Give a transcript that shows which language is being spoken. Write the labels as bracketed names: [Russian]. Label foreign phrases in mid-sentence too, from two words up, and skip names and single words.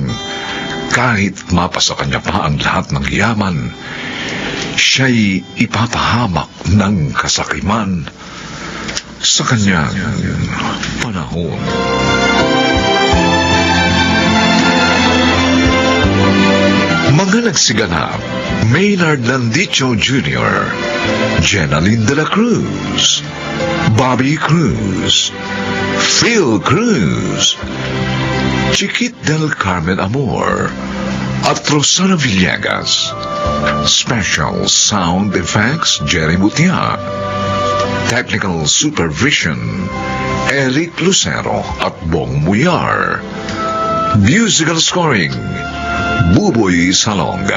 [Filipino] Kahit mapasa kanya pa ang lahat ng yaman, siya'y ipapahamak ng kasakiman sa kanyang panahon. Mga nagsiganap: Maynard Landicho Jr., Jenaline de la Cruz, Bobby Cruz, Phil Cruz, Chiquit del Carmen Amor, at Rosana Villegas. [English] Special Sound Effects, Jerry Butia. Technical Supervision, Eric Lucero at Bong Muyar. Musical Scoring, Buboy Salonga.